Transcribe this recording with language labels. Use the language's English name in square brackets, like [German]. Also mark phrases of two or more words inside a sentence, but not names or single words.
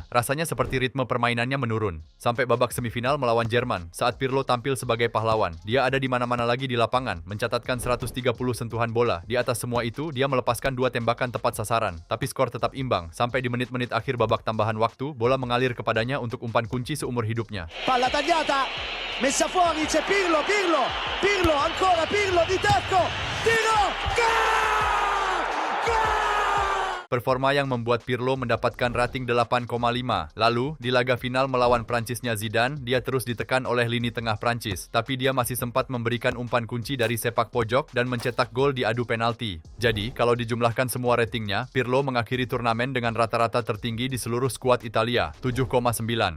[Indonesian] Rasanya seperti ritme permainannya menurun. Sampai babak semifinal melawan Jerman, saat Pirlo tampil sebagai pahlawan. Dia ada di mana-mana lagi di lapangan, mencatatkan 130 sentuhan bola. Di atas semua itu, dia melepaskan 2 tembakan tepat sasaran. Tapi skor tetap imbang. Sampai di menit-menit akhir babak tambahan waktu, bola mengalir kepadanya untuk umpan kunci seumur hidupnya. [Italian] Palla tagliata, messa fuori, c'è Pirlo, ancora Pirlo di tacco, tiro, gol! Gol! [Indonesian] Performa yang membuat Pirlo mendapatkan rating 8,5. Lalu, di laga final melawan Prancisnya Zidane, dia terus ditekan oleh lini tengah Prancis. Tapi dia masih sempat memberikan umpan kunci dari sepak pojok dan mencetak gol di adu penalti. Jadi, kalau dijumlahkan semua ratingnya, Pirlo mengakhiri turnamen dengan rata-rata tertinggi di seluruh skuad Italia, 7,9.